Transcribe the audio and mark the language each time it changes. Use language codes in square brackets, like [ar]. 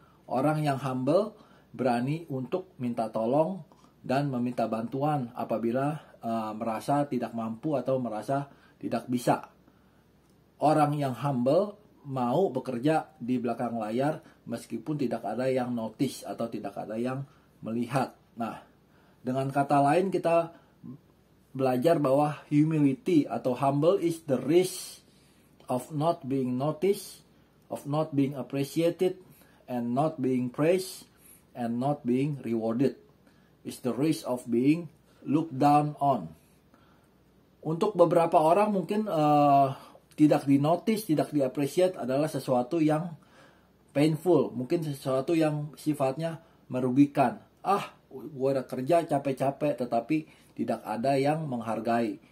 [id] Orang yang humble berani untuk minta tolong dan meminta bantuan apabila merasa tidak mampu atau merasa tidak bisa. Orang yang humble mau bekerja di belakang layar meskipun tidak ada yang notice atau tidak ada yang melihat. Nah, dengan kata lain kita belajar bahwa [en] humility atau humble is the risk of not being noticed, of not being appreciated, and not being praised, and not being rewarded. It's the risk of being looked down on. [id] Untuk beberapa orang mungkin tidak di-notice, tidak di-appreciate adalah sesuatu yang painful. Mungkin sesuatu yang sifatnya merugikan. Gue udah kerja capek-capek tetapi tidak ada yang menghargai.